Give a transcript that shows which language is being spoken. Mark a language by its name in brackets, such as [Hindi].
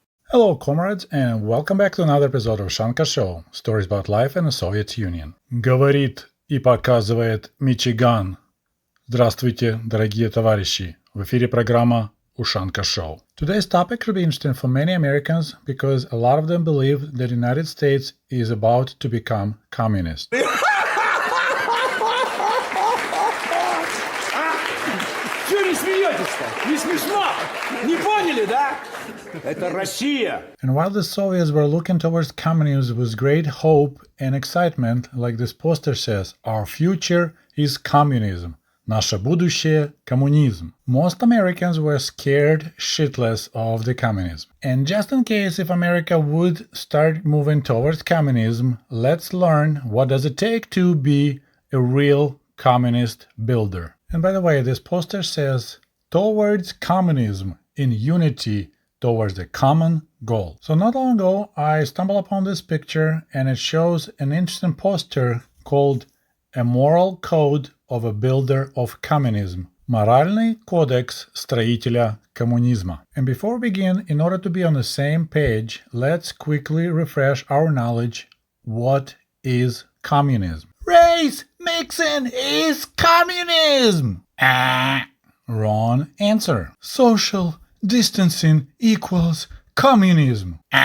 [English] Hello, comrades, and welcome back to another episode of Ushanka Show, stories about life in the Soviet Union. [Russian] Говорит и показывает Мичиган. Здравствуйте, дорогие товарищи. В эфире программа Ushanka Show. [English] Today's topic should be interesting for many Americans because a lot of them believe that the United States is about to become communist. [Russian] Чего не смеетесь-то? Не смешно? Не поняли, да? Это Россия. [English] And while the Soviets were looking towards communism with great hope and excitement, like this poster says, our future is communism. [Russian] Наше будущее – коммунизм. [English] Most Americans were scared shitless of the communism. And just in case if America would start moving towards communism, let's learn what does it take to be a real communist builder. And by the way, this poster says, towards communism in unity towards the common goal. So not long ago, I stumbled upon this picture and it shows an interesting poster called A Moral Code of a Builder of Communism. [Russian] Моральный кодекс строителя коммунизма. [English] And before we begin, in order to be on the same page, let's quickly refresh our knowledge. What is communism? Race mixing is communism! Wrong answer. Social distancing equals communism.